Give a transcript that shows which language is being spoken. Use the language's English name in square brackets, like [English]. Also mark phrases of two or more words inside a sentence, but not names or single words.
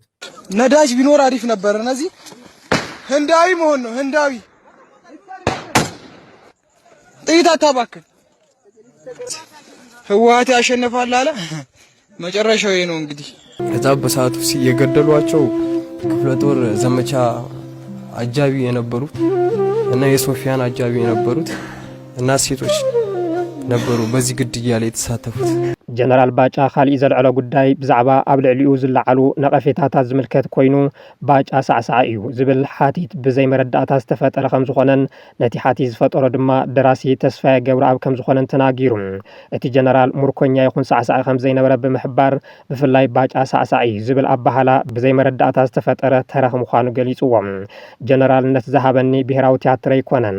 [Amharic] ነዳጅ ቢኖር አሪፍ ነበር እነዚህ ህንዳዊ መሆን ነው ህንዳዊ ጥይት አታባክን ህወሓት ያሸንፋል አለ መጨረሻው ይሄ ነው እንግዲህ ከዛ በሰዓቱ ሲገደሏቸው ክፍለ ጦር ዘመቻ አጃቢ የነበሩት እና የሶፊያን አጃቢ የነበሩት እና ሴቶች ነበሩ በዚህ ግድያ ላይ የተሳተፉት [Tigrinya] ጀነራል ባጫ ካልእ ዘልዕሎ ጉዳይ ብዛዕባ ኣብ ልዕሊኡ ዝለዓሉ ነቐፌታታት ዝምልከት ኮይኑ ባጫ ሳዕሳዕ እዩ ዝብል ሓቲት ብዘይ መረዳእታ ዝተፈጠረ ከም ዝኾነን ነቲ ሓቲት ዝፈጠሮ ድማ ደራሲ ተስፋዬ ገብረኣብ ከም ዝኾነን ተናጊሩ እቲ ጀነራል ሙርኮኛ ይኹን ሳዕሳዕ ከም ዘይነበረ ብምሕባር ብፍላይ ባጫ ሳዕሳዕ ዝብል ኣባሃላ ብዘይ መረዳእታ ዝተፈጠረ ተረኽ ምዃኑ ገሊጽዎም ጀነራልነት ዝሃበኒ ብሄራዊ ቲያትር ኣይኮነን